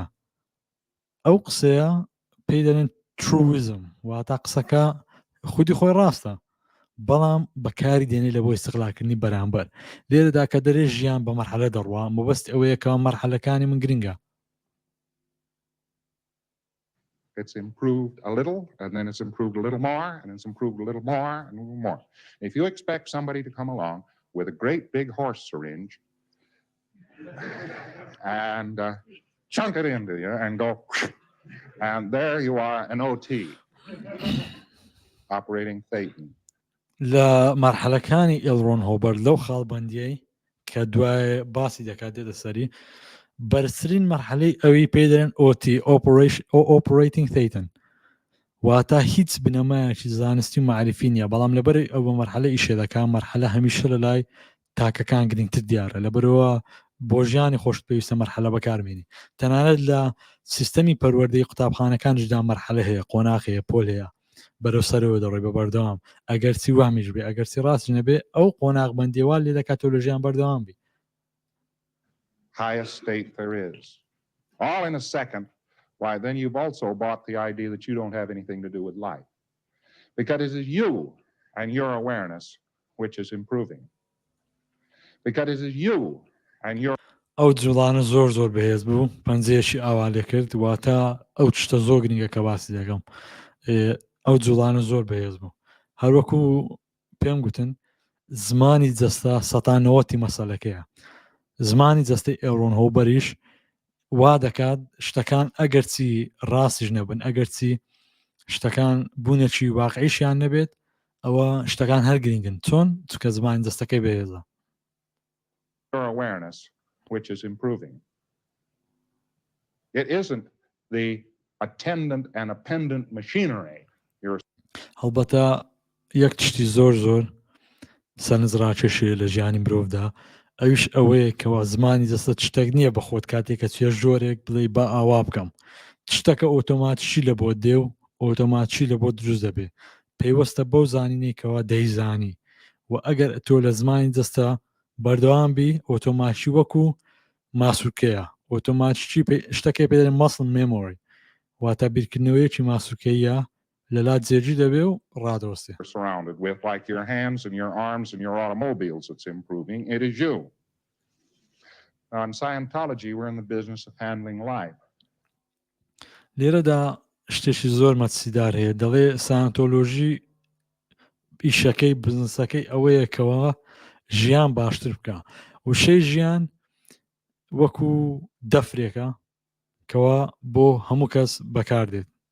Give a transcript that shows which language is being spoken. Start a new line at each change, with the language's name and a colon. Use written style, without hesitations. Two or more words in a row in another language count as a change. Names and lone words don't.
Central Kurdish: ئەو قسەیە پێی دەڵێن ترویزم، واتە قسەکە خودی خۆی ڕاستە، بەڵام بەکاری دێنێ لە بۆ ئیستیغلالکردنی بەرامبەر. لێرەدا کە دەرێ ژیان بە مەرحلە دەڕوا، مەبەستی ئەوەیەکەوە مەرحلەکانی من گرنگە.
English: It's improved a little, and then it's improved a little more, and it's improved a little more, and a little more. If you expect somebody to come along with a great big horse syringe and chunk it into you and go, and there you are, an OT, operating Thetan.
Central Kurdish: لە مەرحلەکانی ئێڵڕۆن هۆبەرت لەو خاڵبەندیەی کە دوای باسی دەکات دێتە سەری، بەرزترین مەرحلەی ئەوەی پێ دەڵێن
English: OT operating Thetan،
Central Kurdish: واتە هیچ بنەمایەکی زانستی و معرفی نییە، بەڵام لەبەر ئەو بە مەرحلە ئیشێ دەکات مەرحلە هەمیشە لە لای تاکەکان گرنگتر دیارە، لەبەرەوە بۆ ژیانی خۆش پێویستە مەرحلە بەکارمێنی. تەنانەت لە سیستەمی پەروەردەی قوتابخانەکانیشدا مەرحلە هەیە، قۆناغ هەیە، پۆل هەیە، بەرەو سەرەوە دەڕۆی بە بەردەوام. ئەگەر چی وامیش بێ، ئەگەر چی ڕاست نەبێ، ئەو قۆناغ بەندێوال لێ دەکات تۆ لە ژیان بەردەوام بی.
English: Highest state there is. All in a second. Why, then you've also bought the idea that you don't have anything to do with life. Because it is you and your awareness which is improving. Because it is you and your...
Central Kurdish: ئەو جوڵانە زۆر بەهێز بوو، پەنجەیەکی ئاوالێ کرد، واتە ئەو تشتە زۆر گرنگە کە باسی دەکەم. ئەو جوڵانە زۆر بەهێز بوو. هەروەکو پێم گوتن زمانی جەستە 90 مەسەلەکەیە. زمانی جەستەی ئێڵڕۆن هۆبەریش وا دەکات شتەکان ئەگەرچی ڕاستیش نەبن، ئەگەرچی شتەکان بوونێکی واقعیشیان نەبێت، ئەوە شتەکان هەر گرنگن، چۆن چکە زمانی جەستەکەی بەهێزە.
English: Your awareness which is improving. It isn't the attendant and appendant machinery.
Central Kurdish: هەڵبەتە یەک تشتی زۆر سەرنجڕاکێشێ لە ژیانی مرۆڤدا، ئەویش ئەوەیە کەوا زمانی جەستە تشتێک نییە بە خۆت کاتێک کە چێ ژۆرێک بڵێ با ئاوا بکەم، تشتەکە ئۆتۆماتیشی لە بۆ دێ و ئۆتۆماتیشی لە بۆ دروست دەبێ، پێیوەستە بەو زانینێکەوە دەیزانی، و ئەگەر تۆ لە زمانی جەستە بەردەوام بی ئۆتۆماتیشی وەکو ماسوولکەیە، ئۆتۆماتیکی شتەکەی پێدەڵێن
English: muscle memory,
Central Kurdish: واتە بیرکردنەوەیەکی ماسوولکەیە لەلات جێرجی دەبێ و ڕادۆستێ.
English: Surrounded with, like your hands and your arms and your automobiles, it's improving. It is you. Now, in Scientology, we're in the business of handling life.
Central Kurdish: لێرەدا شتێکی زۆر مەترسیدار هەیە، دەڵێ ساینتۆلۆژی ئیشەکەی بزنسەکەی ئەوەیەکەوە ژیان باشتر بکە، وشەی ژیان وەکو دەفرێکە کەوا بۆ هەموو کەس بەکاردێت.